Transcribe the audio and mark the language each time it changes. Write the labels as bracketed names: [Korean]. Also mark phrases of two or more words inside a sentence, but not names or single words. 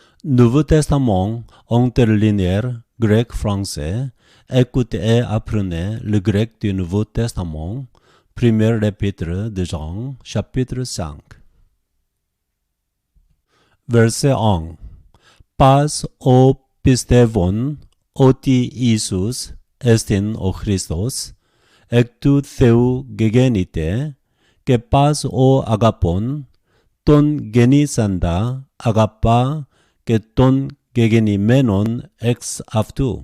[French] Nouveau Testament interlinéaire grec-français. Écoutez et apprenez le grec du Nouveau Testament. Premier épître de Jean, chapitre 5. Verset 1. [Greek] Pas o πιστεύων ότι Ιησούς εστιν ο Χριστός, εκ του Θεού γεγέννηται, και πας ο αγαπών, τον γεννήσαντα αγαπά και τον γεγεννημένον εξ αυτού.